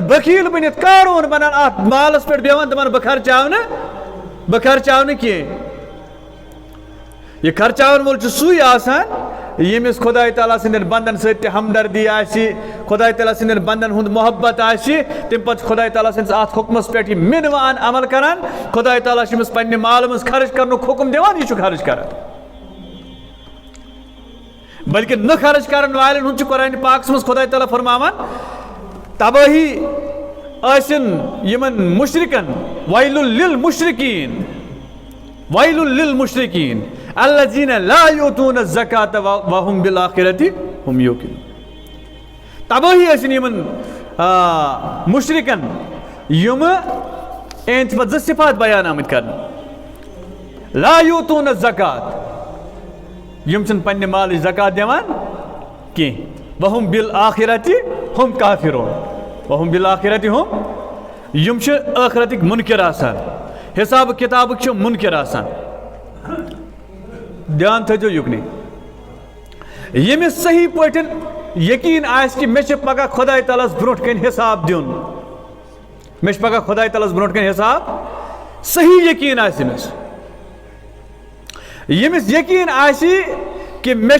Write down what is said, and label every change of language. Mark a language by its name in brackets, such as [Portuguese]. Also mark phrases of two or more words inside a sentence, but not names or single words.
[Kashmiri] بخیٖل بٔنِتھ قارون بنان اتھ مالس پٮ۪ٹھ بیٚہوان دپان بہٕ خرچاو نہٕ کینٛہہ یہ خرچاون وول چھُ سُے آسان ییٚمِس خۄداے تعالیٰ سٕنٛدٮ۪ن بنٛدن سۭتۍ تہِ ہمدردی آسہِ خۄداے تعالیٰ سٕنٛدٮ۪ن بنٛدن ہُنٛد محبت آسہِ تمہِ پتہٕ چھُ خۄداے تعالیٰ سٕنٛدِس اتھ حُکمس پٮ۪ٹھ یہِ مِنوان عمل کران خۄداے تعالیٰ چھُ أمِس پننہِ مالہٕ منٛز خرٕچ کرنُک حُکم دِوان یہِ چھُ خرٕچ کران بلکہ نہ خرٕچ کرن والٮ۪ن ہُنٛد چھُ قرآنِ پاکس منٛز خۄداے تعالیٰ فرماوان تبٲہی ٲسِن یِمن مُشرِکن [Arabic] ویل للمشرکین الذین لا یؤتون الزکاۃ وهم بالآخرۃ هم یوقنون [Kashmiri] تباہی ٲسِن یِمن مشرکن یِم اہنٛدِ پتہٕ زٕ صفات بیان آمٕتۍ کرنہٕ [Arabic] لا یؤتون الزکاۃ [Kashmiri] یِم چھِنہٕ پننہِ مالٕچ زکات دِوان کینٛہہ [Arabic] وهم بالآخرۃ هم کافرون وهم بالآخرۃ هم [Kashmiri] یِم چھِ ٲخرتٕکۍ مُنکر آسان حساب کتابٕکۍ چھِ مُنکر آسان دھیان تھٲیزیو یُکنٕے ییٚمِس صحیح پٲٹھۍ یقیٖن آسہِ کہِ مےٚ چھِ پگاہ خۄداے تعالیٰ ہس برونٛٹھ کَنہِ حساب دیُن مےٚ چھِ پگاہ خۄداے تعالیٰ ہس برونٛٹھ کَنہِ حساب صحیح یقیٖن آسہِ أمِس ییٚمِس یقیٖن آسہِ کہِ مےٚ